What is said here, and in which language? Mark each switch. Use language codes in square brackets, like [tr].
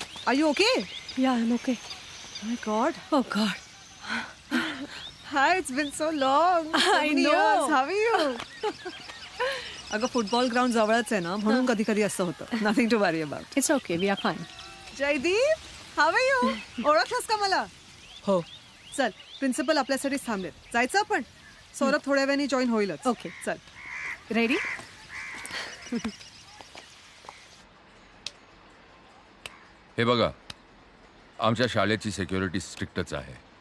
[en] Are you okay? Yeah, I'm okay. Oh my God. Oh God. Hi, it's been so long. So I many know. years. How are you? [mr] अगं football ground जवळच आहे ना, म्हणून कधी कधी असं होतं. [en] Nothing to worry about. It's okay. We are fine. Jaydeep, how are you? [mr] ओळखलंस का मला? हो. चल, प्रिन्सिपल आपल्यासाठी थांबलेत. जायचं आपण? सौरभ थोड्या वेळाने जॉईन होईलच. [en] Okay. [mr] चल. [en] Ready? [mr] हे बघा, आमच्या शाळेची सिक्युरिटी स्ट्रिक्टच आहे.